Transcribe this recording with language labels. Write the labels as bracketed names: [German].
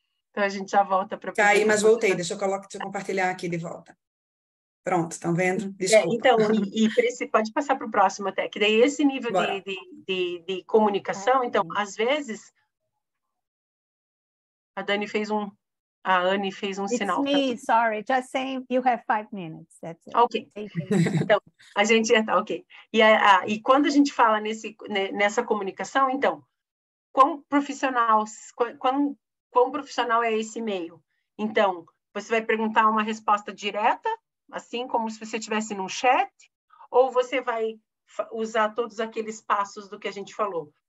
[Portuguese] Então a gente já volta para... Caí, mas voltei. Deixa eu compartilhar aqui de volta. Pronto, estão vendo? Desculpa. Então, pode passar para o próximo até, que daí esse nível de comunicação, então, às vezes... A Anne fez um sinal. [English] It's me, sorry, just saying you have 5 minutes, that's it. [Portuguese] Ok. Então, a gente já está, ok. E quando a gente fala nessa comunicação, então, quão profissional é esse e-mail? Então, você vai perguntar uma resposta direta, assim como se você estivesse num chat, ou você vai usar todos aqueles passos do que a gente falou?